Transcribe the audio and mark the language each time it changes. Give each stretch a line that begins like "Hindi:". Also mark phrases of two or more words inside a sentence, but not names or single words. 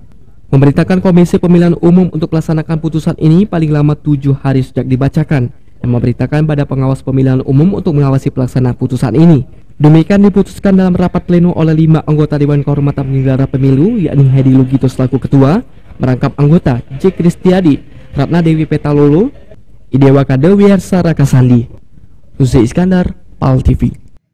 Indonesian: Memerintahkan Komisi Pemilihan Umum untuk melaksanakan putusan ini paling lama 7 hari sejak dibacakan, dan memerintahkan pada pengawas pemilihan umum untuk mengawasi pelaksanaan putusan ini. Demikian diputuskan dalam rapat pleno oleh 5 anggota Dewan Kehormatan Penyelenggara Pemilu, yakni Hedi Lugito selaku ketua, merangkap anggota J. Kristiadi, Ratna Dewi Petalolo, Idewa Kadewiar Sarakasandi, Uzi Iskandar, PAL TV.